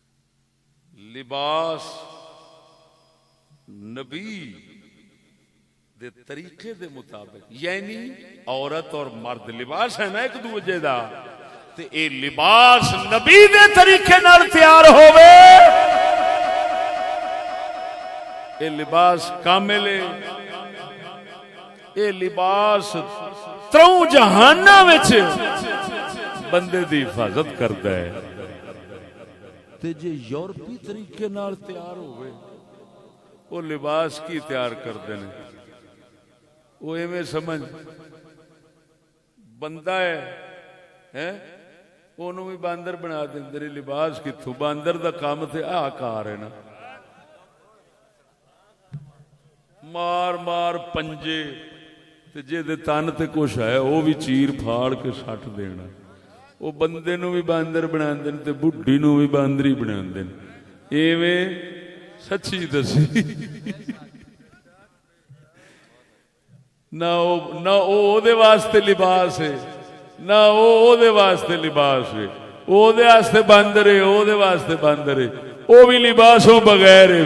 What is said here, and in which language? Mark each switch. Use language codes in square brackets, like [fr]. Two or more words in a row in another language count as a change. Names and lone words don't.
[pa] لباس نبی دے طریقے دے مطابق، یعنی عورت اور مرد لباس ہے نا ایک دوجے دا، تے اے لباس نبی دے طریقے نال تیار ہوئے، اے لباس کامل ہے، اے لباس تروں جہاناں وچ بندے دی حفاظت کردا ہے۔ تے جے یورپی طریقے نال تیار ہوئے، وہ لباس کی تیار کردے نے، وہ ایویں سمجھ بندہ ہے انہوں بھی باندر بنا دیں، لباس کتھوں؟ باندر دا کام تے آکار ہے نا، مار مار پنجے تے جے دے تن تے کچھ ہے وہ بھی چیر پھاڑ کے سٹ دینا، وہ بندے نو بھی باندر بنا دیں تے بڈھی نو بھی باندری بنا دیں، ایویں سچی دسی نہ او دے واسطے لباس ہے، نہ او دے واسطے لباس ہے، او دے واسطے باندر ہے، او دے واسطے باندر ہے، او بھی لباسوں بغیر ہے۔